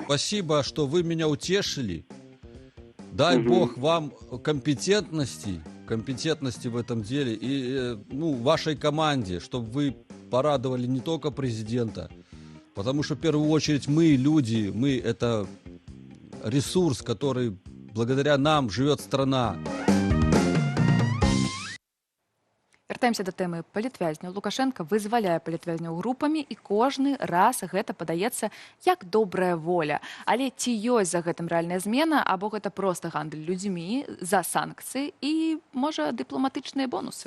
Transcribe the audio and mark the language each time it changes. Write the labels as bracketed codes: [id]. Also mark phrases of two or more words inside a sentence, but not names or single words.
[ru] Спасибо, что вы меня утешили. Дай Бог вам компетентности в этом деле и вашей команде, чтобы вы порадовали не только президента, потому что в первую очередь мы, люди, мы это ресурс, который благодаря нам живет страна. [be] Вяртаемся да тэмы палітвязняў. Лукашенко вызваляе палітвязняў групамі, і кожны раз гэта падаецца як добрая воля. Але ці ёсць за гэтым рэальная змена, або гэта проста гандаль людзьмі за санкцыі і, можа, дыпламатычныя бонусы?